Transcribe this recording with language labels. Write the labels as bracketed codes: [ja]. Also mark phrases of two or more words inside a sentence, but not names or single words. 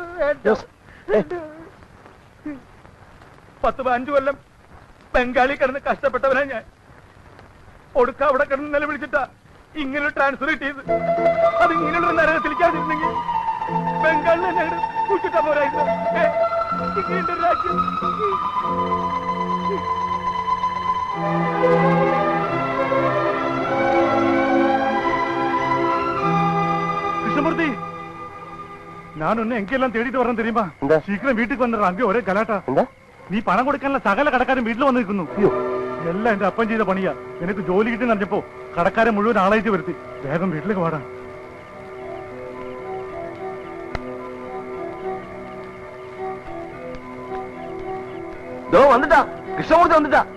[ml] 10-15 കൊല്ലം ബംഗാളി കിടന്ന് കഷ്ടപ്പെട്ടവനാ ഞാൻ. ഒടുക്ക അവിടെ കിടന്ന് നിലവിളിച്ചിട്ടാ ഇങ്ങനൊരു ട്രാൻസ്ഫർ കിട്ടിയത്. അത് ഇങ്ങനെയുള്ള നരകത്തിലേക്കാതിരുന്നെങ്കിൽ ബംഗാളിൽ ഞങ്ങൾ കുറ്റിട്ടാ പോരായിരുന്നു. ഇങ്ങനെ രാജ്യം. [ta] கிருஷ்ணமூர்த்தி, நான் ஒன்னு எங்கெல்லாம் தேடிட்டு வரேன் தெரியுமா? சீக்கிரம் வீட்டுக்கு வந்துடுறேன். அங்கே ஒரே கலாட்டா. [ml] നീ പണം കൊടുക്കാനുള്ള സകല കടക്കാരും വീട്ടിൽ വന്നിരിക്കുന്നു. എല്ലാം എന്റെ അപ്പൻ ചെയ്ത പണിയാ. നിനക്ക് ജോലി കിട്ടി നടന്നപ്പോ കടക്കാരെ മുഴുവൻ ആളായിട്ട് വരുത്തി. വേഗം വീട്ടിലേക്ക് വാടാ. വന്നിട്ടാ കൃഷ്ണമൂർത്തി വന്നിട്ടാ.